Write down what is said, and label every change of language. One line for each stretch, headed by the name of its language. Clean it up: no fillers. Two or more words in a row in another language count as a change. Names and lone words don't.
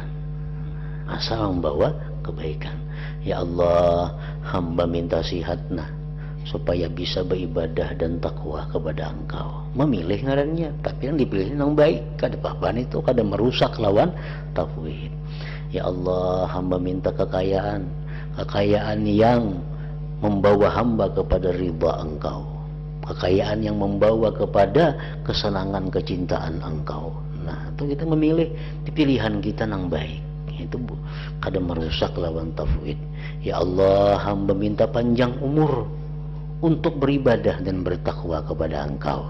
Indonesian: Asal membawa kebaikan.
Arabic: Ya Allah,
Indonesian: hamba minta sihat supaya bisa beribadah dan takwa kepada Engkau. Memilih ngarannya, tapi yang dipilih yang baik. Kada apa-apa itu, kada merusak lawan tafwid.
Arabic: Ya Allah,
Indonesian: hamba minta kekayaan yang membawa hamba kepada ridha Engkau, kekayaan yang membawa kepada kesenangan kecintaan Engkau. Nah, itu kita memilih di pilihan kita yang baik. Itu kada merusak lawan tafwid.
Arabic: Ya Allah,
Indonesian: hamba minta panjang umur untuk beribadah dan bertakwa kepada Engkau.